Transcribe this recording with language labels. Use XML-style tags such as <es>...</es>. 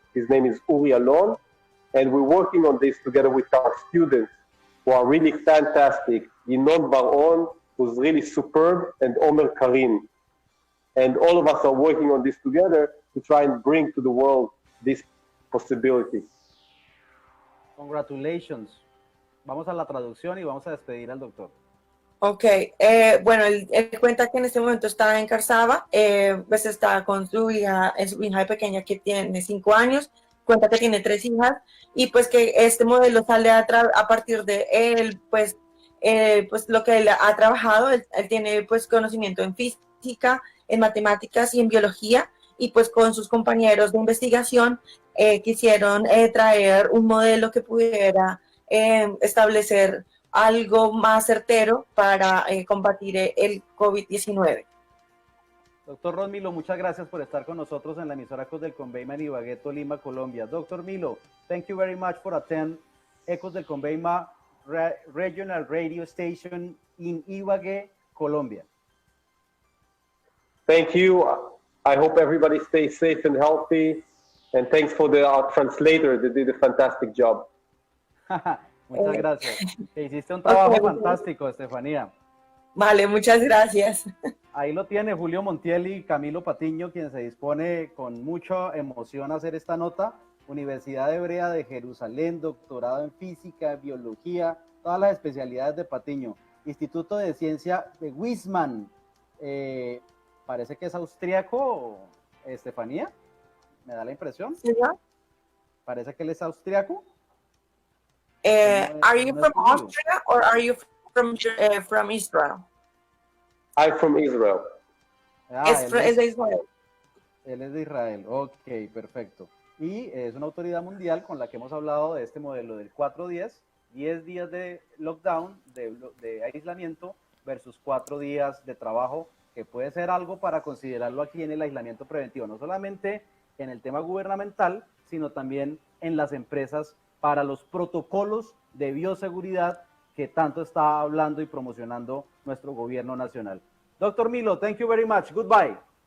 <en>His name is Uri Alon. And we're working on this together with our students who are really fantastic. Yinon Bar-On, who's really superb, and Omer Karim. And all of us are working on this together to try and bring to the world this possibility. Congratulations.</en> <es>Vamos a la traducción y vamos a despedir al doctor. Ok, bueno, él cuenta que en este momento está en Karsaba, pues está con su hija pequeña que tiene 5 años, cuenta que tiene 3 hijas y pues que este modelo sale a partir de él, pues lo que él ha trabajado, él tiene pues conocimiento en física, en matemáticas y en biología y pues con sus compañeros de investigación quisieron traer un modelo que pudiera establecer algo más certero para combatir el COVID-19. Doctor Ron Milo, muchas gracias por estar con nosotros en la emisora Ecos del Conveima en Ibagué, Tolima, Colombia.</es> <en>Doctor Milo, thank you very much for attending Ecos del Conveima Regional Radio Station in Ibagué, Colombia. Thank you. I hope everybody stays safe and healthy. And thanks for our translator that did a fantastic job.</en> <es>Muchas gracias. Hiciste un trabajo fantástico, Estefanía. Vale, muchas gracias. Ahí lo tiene Julio Montiel y Camilo Patiño, quien se dispone con mucha emoción a hacer esta nota. Universidad Hebrea de Jerusalén, doctorado en física, biología, todas las especialidades de Patiño. Instituto de Ciencia de Wismar. Parece que es austríaco, Estefanía. ¿Me da la impresión? ¿Sí, no? Parece que él es austríaco.</es> <en>Are you from Austria or are you from Israel? I'm from Israel. Ah,</en> <es>Es de Israel. Él es de Israel. Ok, perfecto. y es una autoridad mundial con la que hemos hablado de este modelo del 4-10, 10 días de lockdown, de aislamiento, versus 4 días de trabajo, que puede ser algo para considerarlo aquí en el aislamiento preventivo, no solamente en el tema gubernamental, sino también en las empresas para los protocolos de bioseguridad que tanto está hablando y promocionando nuestro gobierno nacional.</es> <en>Dr. Milo, thank you very much. Goodbye.</en>